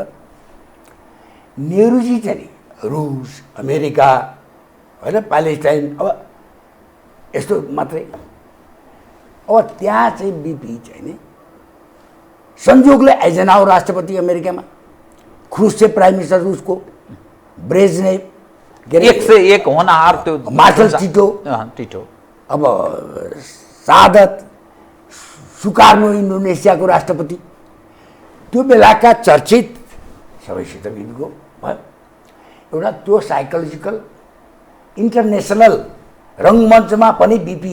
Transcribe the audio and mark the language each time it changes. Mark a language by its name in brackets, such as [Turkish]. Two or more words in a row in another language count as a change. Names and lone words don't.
[Nepali] नेहरूजी चाहिँ नि रुस, अमेरिका होइन, प्यालेस्टाइन, अब यस्तो मात्रै। अब त्यहाँ चाहिँ बिपी चाहिँ नि संयोगले आइजेनहावर राष्ट्रपति अमेरिकामा, ख्रुश्चेभ [English] prime minister [Nepali] रुसको, ब्रेजनेभ, [Hindi] एक से एक होनहार त्यो [Nepali] मार्शल टिटो, टिटो, अब सादत सुकार्नो इन्डोनेसियाको राष्ट्रपति, त्यो बेलाका चर्चित सबैसित बिपीको भयो एउटा त्यो [English] psychological international [Nepali] रङ्गमञ्चमा पनि बिपी।